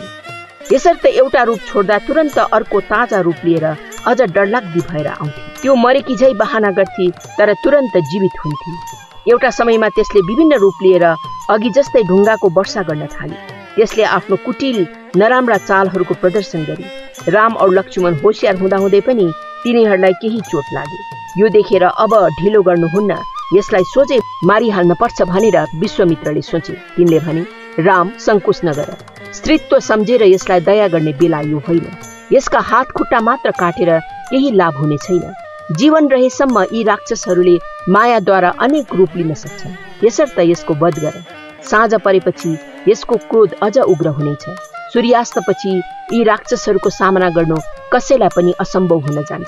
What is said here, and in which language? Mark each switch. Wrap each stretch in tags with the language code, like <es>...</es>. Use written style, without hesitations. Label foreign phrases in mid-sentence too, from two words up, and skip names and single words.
<ne>यसर्थ एउटा रूप छोड्दा तुरन्त अर्को ताजा रूप लिएर अझ डरलाग्दी भएर आउँथे। त्यो मरेकी झै बहाना गर्थे, तर तुरन्त जीवित हुन्थे। एउटा समयमा त्यसले विभिन्न रूप लिएर अघि जस्तै ढुङ्गाको वर्षा गर्न थाले। त्यसले आफ्नो कुटिल नराम्रा चालहरूको प्रदर्शन गरे। राम और लक्ष्मण होशियार हुँदाहुँदै पनि तिनीहरूलाई केही चोट लागे। यो देखेर अब ढिलो गर्नुहुन्न, यसलाई सोझै मारिहाल्न पर्छ भनेर विश्वामित्रले सोचे। तिनले भने, राम, संकोच नगर। स्त्रीत्व सम्झेर यसलाई दया गर्ने बेला यो होइन। यसका हात खुट्टा मात्र काटेर केही लाभ हुने छैन। जीवन रहेसम्म यी राक्षसहरूले मायाद्वारा अनेक रूप लिन सक्छन्। यसर्थ यसको वध गर। साँझ परेपछि यसको क्रोध अझ उग्र हुनेछ। सूर्यास्तपछि यी राक्षसहरूको सामना गर्नु कसैलाई पनि असम्भव हुन जान्छ।</ne>